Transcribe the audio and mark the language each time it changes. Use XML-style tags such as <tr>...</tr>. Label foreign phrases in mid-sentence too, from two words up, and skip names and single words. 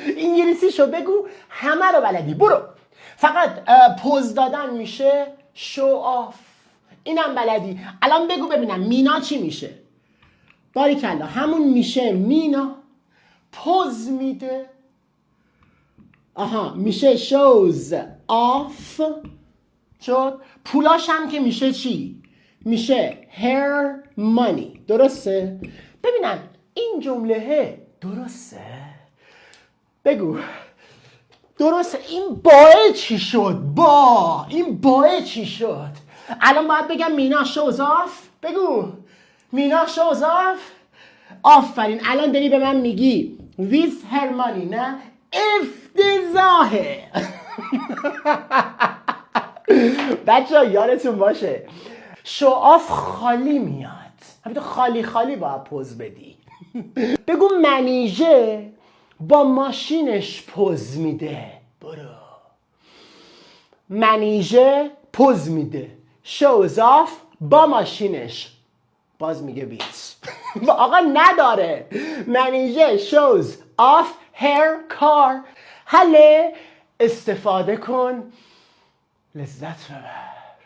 <fa>انگلیسیشو بگو، همه رو بلدی. برو. فقط پوز دادن میشه</fa> <en>show off,</en> <fa>اینم بلدی. الان بگو ببینم مینا چی میشه؟ باریکلا، همون میشه مینا پوز میده. آها، میشه</fa> <en>shows off</en> <fa>شد. پولاش هم که میشه چی؟ میشه</fa> <en>her money.</en> <fa>درسته؟ ببینم این جمله درسته؟ بگو درسته. این باه چی شد؟ این باه چی شد؟ الان باید بگم مینا</fa> <en>shows off.</en> <fa>بگو مینا</fa> <en>shows off.</en> <fa>آفرین، الان داری به من میگی</fa> <en>with her money.</en> <fa>نه افتضاحه. بچه ها یادتون باشه</fa> <en>show off</en> <fa>خالی میاد، همینطور خالی خالی باید پوز بدی. بگو منیژه با ماشینش پوز میده. برو. منیژه پوز میده.</fa> <en>shows off</en> <fa>با ماشینش. باز میگه بیت. آقا نداره. منیژه</fa> <en>shows off her car.</en> <fa>حله، استفاده کن، لذت ببر.</fa>